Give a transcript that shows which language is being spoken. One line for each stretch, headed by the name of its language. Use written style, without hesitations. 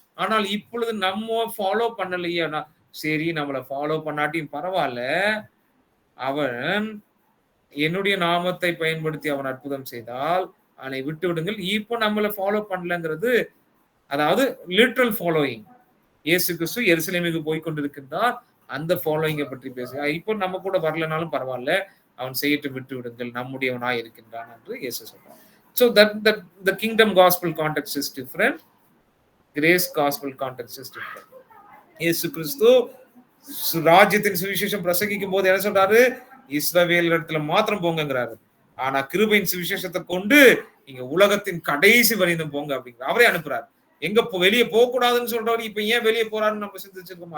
Tamil: ஆனால் இப்பொழுது நம்ம ஃபாலோ பண்ணலையா? சரி, நம்மளை ஃபாலோ பண்ணாட்டியும் பரவாயில்ல, அவன் என்னுடைய நாமத்தை பயன்படுத்தி அவன் அற்புதம் செய்தால் அவனை விட்டு விடுங்கள். இப்போ நம்மளை ஃபாலோ பண்ணலங்கிறது, அதாவது லிட்ரல் ஃபாலோயிங். இயேசு கிறிஸ்து எருசலேமுக்கு போய் கொண்டிருக்கின்றார், அந்த ஃபாலோயிங்கை பற்றி பேசுகிறார். இப்போ நம்ம கூட வரலனாலும் பரவாயில்ல, அவன் செய்யிட்டு விட்டு விடுங்கள், நம்முடையவனாய் இருக்கின்றான் என்று இயேசு சொல்றார்.
English: So that the kingdom gospel context is different. Grace gospel context is different.
Tamil: இயேசு கிறிஸ்து ராஜ்யத்தின் சுவிசேஷம் பிரசங்கிக்கும் போது என்ன சொல்றாரு? இஸ்ரவேல் இடத்துல மாத்திரம் போங்கிறாரு. ஆனா கிருபையின் சுவிசேஷத்தை கொண்டு நீங்க உலகத்தின் கடைசி வரைக்கும் போங்க அப்படிங்கிற அவரே அனுப்புறாரு. எங்க வெளியே போக கூடாதுன்னு சொல்றவரு இப்ப ஏன் வெளியே போறாருன்னு நம்ம சிந்திச்சிருக்கோம்.